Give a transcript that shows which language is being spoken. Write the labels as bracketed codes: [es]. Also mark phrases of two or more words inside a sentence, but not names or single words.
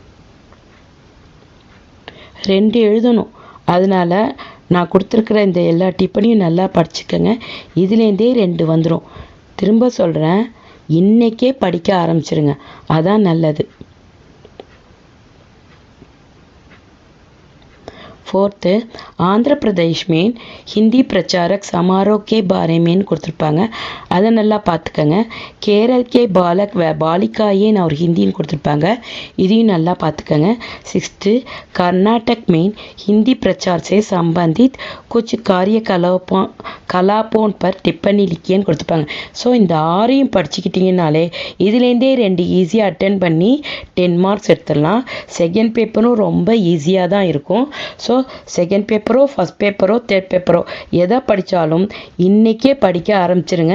[ta] 2 எழுதணும், அதனால் நான் கொடுத்துருக்குற இந்த எல்லா டிப்பனையும் நல்லா படிச்சுக்கோங்க. இதுலேருந்தே 2 வந்துடும். திரும்ப சொல்கிறேன், இன்னைக்கே படிக்க ஆரம்பிச்சிருங்க, அதான் நல்லது. [hi] 4th आंध्र प्रदेश में हिंदी प्रचारक समारोह के बारे में [ta] கொடுத்துருப்பாங்க, அதை நல்லா பார்த்துக்கங்க. [hi] केरल के बालक व बालिकाएं और हिंदीன்னு [ta] கொடுத்துருப்பாங்க, இதையும் நல்லா பார்த்துக்கங்க. [hi] 6th कर्नाटक में हिंदी प्रचार से संबंधित कुछ कार्यकलापों पर टिप्पणी लिखियேன்னு கொடுத்துருப்பாங்க. [ta] ஸோ இந்த 6ஐயும் படிச்சுக்கிட்டிங்கனாலே இதுலேருந்தே 2 ஈஸியாக அட்டன் பண்ணி 10 மார்க்ஸ் எடுத்துடலாம். செகண்ட் பேப்பரும் ரொம்ப ஈஸியாக தான் இருக்கும். ஸோ செகண்ட் பேப்பரோ ஃபஸ்ட் பேப்பரோ தேர்ட் பேப்பரோ எதை படித்தாலும் இன்றைக்கே படிக்க ஆரம்பிச்சிருங்க.